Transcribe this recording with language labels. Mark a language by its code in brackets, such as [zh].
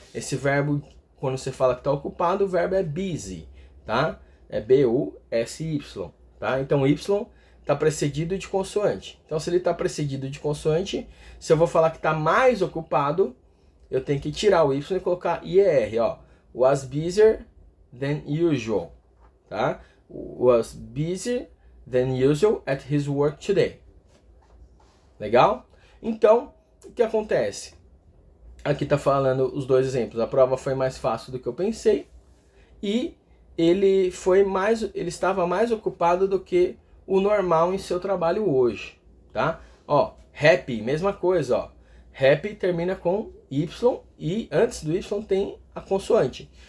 [pt] Esse verbo, quando você fala que está ocupado, o verbo é busy, tá? É B-U-S-Y, tá? Então, Y está precedido de consoante. Então, se ele está precedido de consoante, se eu vou falar que está mais ocupado, eu tenho que tirar o Y e colocar IER, ó. [en] Was busier than usual, tá? Was busier than usual at his work today. [pt] Legal? Então, o que acontece? Aqui está falando os dois exemplos. A prova foi mais fácil do que eu pensei e ele estava mais ocupado do que o normal em seu trabalho hoje, tá? Ó, happy, mesma coisa, ó. Happy termina com Y e antes do Y tem a consoante.